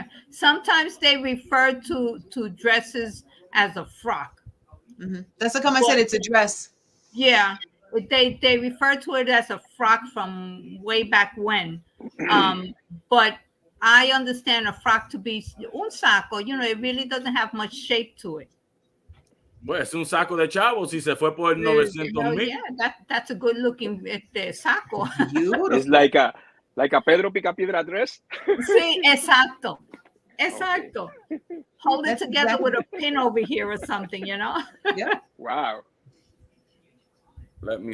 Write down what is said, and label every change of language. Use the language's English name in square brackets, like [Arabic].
[English] Sometimes they refer to dresses as a frock. That's how come I said it's a dress. Yeah, they refer to it as a frock from way back when. But I understand a frock to be [Spanish] un saco. [English] It really doesn't have much shape to it. [Spanish] Well, es un saco de chavos y se fue por 900,000. [English] Yeah, that's a good looking saco. Beautiful. It's like a Pedro Picapiedra dress. [Spanish] Sí, exacto. Exacto. [English] Hold it That's together with exactly. a pin over here or something, you know? Yep. Wow. Let me